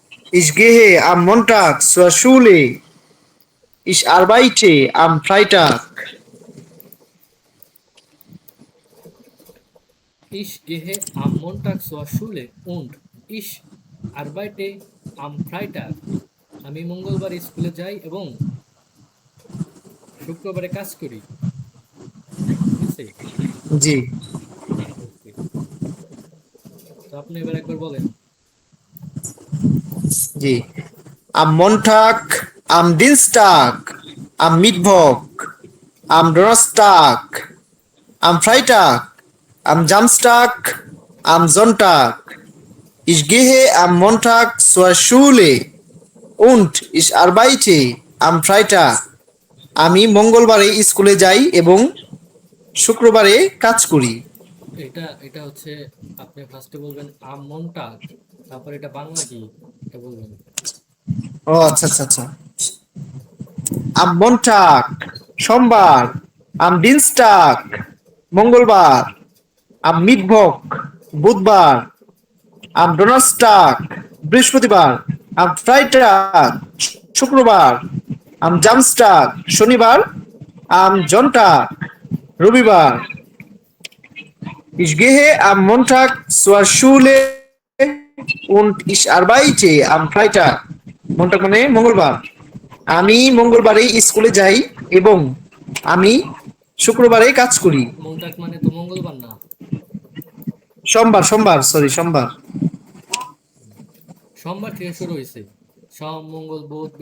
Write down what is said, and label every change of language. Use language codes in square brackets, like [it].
[de] Ich gehe am Montag zur Schule. Ich arbeite am Freitag. Ich gehe am Montag zur Schule und ich arbeite am Freitag. [bn] আমি মঙ্গলবার স্কুলে যাই এবং শুক্রবারে কাজ করি। ঠিক আছে? জি ওকে। তো আপনি এবার একবার বলেন। [de] জি Am Montag, am Dienstag, am Mittwoch, am Donnerstag, am Freitag, am Samstag, am Sonntag. Ich gehe am Montag zur Schule und ich arbeite am Freitag. [bn] আমি মঙ্গলবারে স্কুলে যাই এবং শুক্রবারে কাজ করি। এটা এটা হচ্ছে আপনি ফার্স্টে বলবেন আম মনটাক, তারপর এটা বাংলা কি এটা বলবেন। ও আচ্ছা আচ্ছা আচ্ছা। [de] Am Montag, সোমবার, am Dienstag, মঙ্গলবার, am Mittwoch, বুধবার, am Donnerstag, বৃহস্পতিবার, am Freitag, শুক্রবার, am Samstag, শনিবার, am Sonntag, রবিবার। Ich gehe am Montag zur Schule und ich arbeite am Freitag. [bn] Montag মানে মঙ্গলবার। আমি মঙ্গলবারে স্কুলে যাই এবং আমি শুক্রবারে কাজ করি। মনটাক মানে তো মঙ্গলবার না। সোমবার সোমবার সরি সোমবার সোমবার থেকে শুরু হয়েছে। সোম মঙ্গল বুধ